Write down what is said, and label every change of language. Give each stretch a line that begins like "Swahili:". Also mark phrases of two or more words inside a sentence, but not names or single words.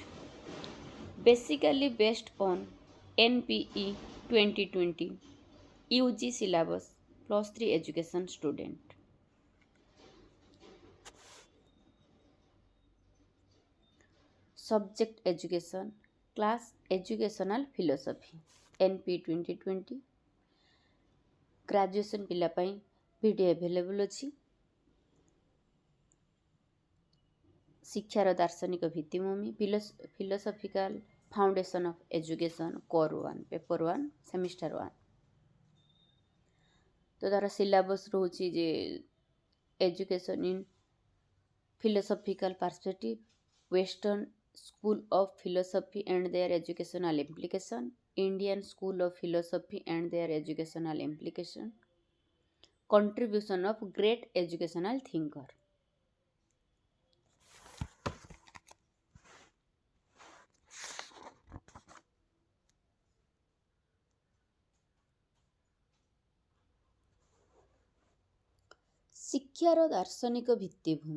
English: Basically based on NPE 2020 UG syllabus plus 3 education student. Subject education, class educational philosophy, NP 2020.
Odia: ଗ୍ରାଜୁଏସନ୍ ପିଲା ପାଇଁ
English: video available
Odia: ଅଛି। ଶିକ୍ଷାର ଦାର୍ଶନିକ ଭିତ୍ତିଭୂମି,
English: philosophical foundation of education, core 1, paper 1, semester 1.
Odia: ତ ତାର ସିଲାବସ୍ ରହୁଛି ଯେ
English: education in philosophical perspective, western school of philosophy and their educational implication, Indian School of Philosophy and their educational implication, contribution of great educational thinker.
Odia: ଶିକ୍ଷାର ଦାର୍ଶନିକ ଭିତ୍ତିଭୂମି।